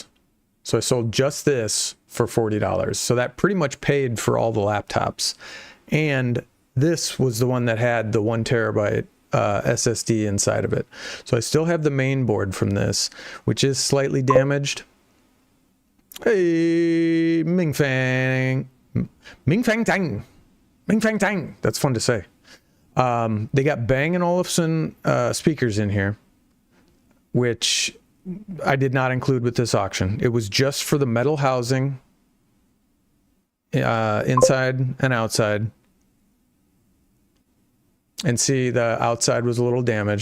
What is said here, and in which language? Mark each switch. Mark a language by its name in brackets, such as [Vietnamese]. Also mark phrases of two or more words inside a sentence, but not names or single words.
[English] So I sold just this for $40. So that pretty much paid for all the laptops. And this was the one that had the 1 terabyte SSD inside of it. So I still have the main board from this, which is slightly damaged. Hey, Ming Fang. Ming Fang Tang. Ming Fang Tang. That's fun to say. They got Bang & Olufsen speakers in here, which I did not include with this auction. It was just for the metal housing, inside and outside. And see, the outside was a little damaged.